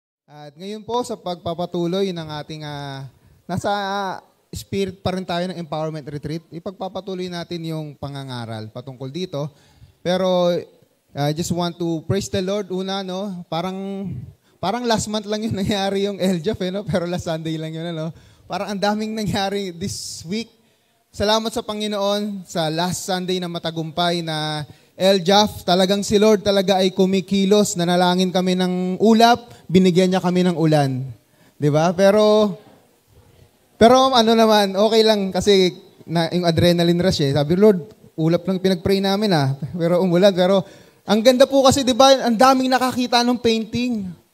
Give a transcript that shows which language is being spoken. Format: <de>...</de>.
<tl>At ngayon po sa pagpapatuloy ng ating nasa spirit pa rin tayo ng empowerment retreat, ipagpapatuloy natin yung pangangaral patungkol dito.</tl> <en>Pero I just want to praise the Lord</en> <tl>una, no? Parang last month lang yung nangyari yung LJAF, no? Pero last Sunday lang yun, no? Parang ang daming nangyari this week. Salamat sa Panginoon sa last Sunday na matagumpay na LJAF, talagang si Lord talaga ay kumikilos. Nanalangin kami ng ulap, binigyan niya kami ng ulan. 'Di ba? Pero ano naman, okay lang kasi yung adrenaline rush eh. Sabi, Lord, ulap lang pinag-pray namin Pero umulan. Pero ang ganda po kasi, 'di ba? Ang daming nakakita ng painting.</tl>